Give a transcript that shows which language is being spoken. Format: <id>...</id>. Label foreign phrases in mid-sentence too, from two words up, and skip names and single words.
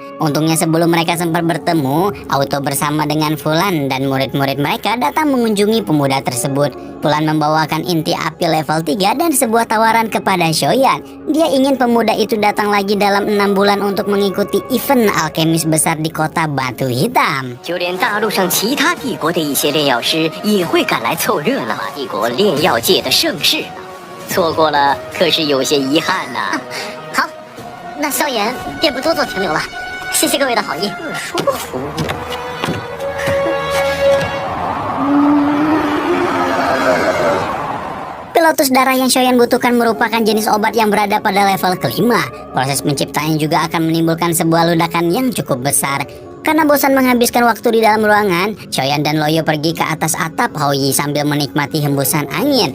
<id>Untungnya sebelum mereka sempat bertemu, Auto bersama dengan Fulan dan murid-murid mereka datang mengunjungi pemuda tersebut. Fulan membawakan inti api level 3 dan sebuah tawaran kepada Xiaoyan. Dia ingin pemuda itu datang lagi dalam 6 bulan untuk mengikuti event alkemis besar di kota Batu Hitam.</id> <zh>就连大陆上其他帝国的一些炼药师也会赶来凑热闹，帝国炼药界的盛世呢。错过了可是有些遗憾呐。好，那萧炎便不多做停留了，谢谢各位的好意。舒服。</zh> <id>Lotus darah yang Xiaoyan butuhkan merupakan jenis obat yang berada pada level kelima. Proses penciptaannya juga akan menimbulkan sebuah ledakan yang cukup besar. Karena bosan menghabiskan waktu di dalam ruangan, Shoyan dan Loyo pergi ke atas atap Haoyi sambil menikmati hembusan angin.</id>